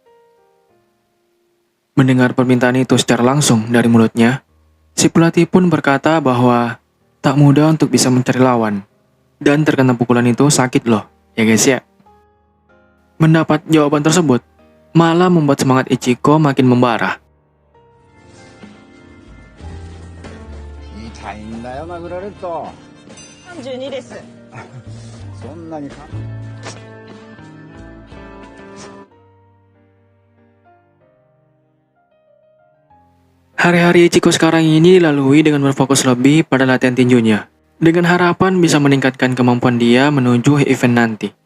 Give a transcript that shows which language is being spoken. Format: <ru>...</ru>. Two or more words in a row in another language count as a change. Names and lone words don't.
<id>Mendengar permintaan itu secara langsung dari mulutnya, si pelatih pun berkata bahwa tak mudah untuk bisa mencari lawan, dan terkena pukulan itu sakit loh, ya guys ya. Mendapat jawaban tersebut, malah membuat semangat Ichiko makin membara.</id> <ja>痛いんだよ、殴られると。 32です。そんなにか。</ja> <id>Hari-hari Ichiko sekarang ini dilalui dengan berfokus lebih pada latihan tinjunya, dengan harapan bisa meningkatkan kemampuan dia menuju event nanti.</id>